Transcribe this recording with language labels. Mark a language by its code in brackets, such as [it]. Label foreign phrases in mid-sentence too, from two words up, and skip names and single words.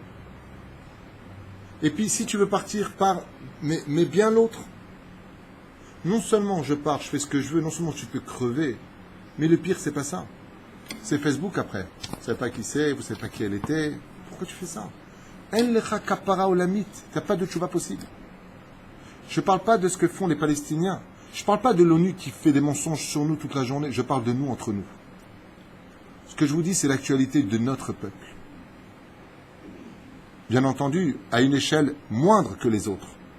[fr] Et puis si tu veux partir par, mais bien l'autre. Non seulement je pars, je fais ce que je veux, non seulement tu peux crever, mais le pire c'est pas ça. C'est Facebook après. Vous ne savez pas qui c'est, vous ne savez pas qui elle était. Pourquoi tu fais ça? [he] אין לך כפרה עולמית. [fr] T'as pas de tchouva possible. Je ne parle pas de ce que font les Palestiniens. Je ne parle pas de l'ONU qui fait des mensonges sur nous toute la journée. Je parle de nous entre nous. Ce que je vous dis, c'est l'actualité de notre peuple. Bien entendu, à une échelle moindre que les autres.